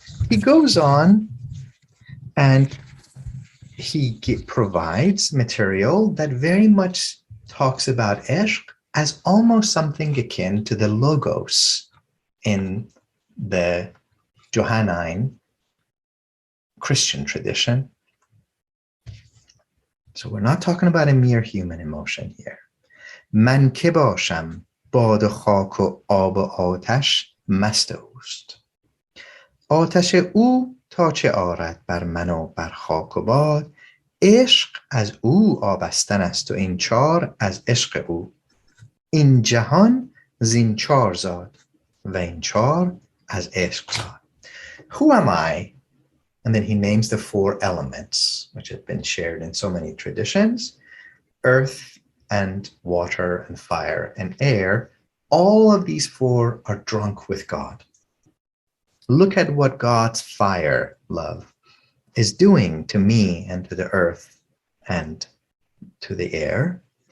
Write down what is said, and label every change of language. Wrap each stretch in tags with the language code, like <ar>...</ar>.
<en>He goes on and he provides material that very much talks about ishq as almost something akin to the logos in the Johannine Christian tradition. So we're not talking about a mere human emotion here.</en> <fa>Man ke basham bad و خاک و آب و آتش مست اوست. آتش او تا چه آرد بر من و بر خاک و باد. عشق از او آبستن است و این چار از عشق او. این جهان زین چار زاد و این چار از عشق زاد.</fa> <en>Who am I? And then he names the four elements, which have been shared in so many traditions: earth and water and fire and air. All of these four are drunk with God. Look at what God's fire, love, is doing to me and to the earth and to the air.</en>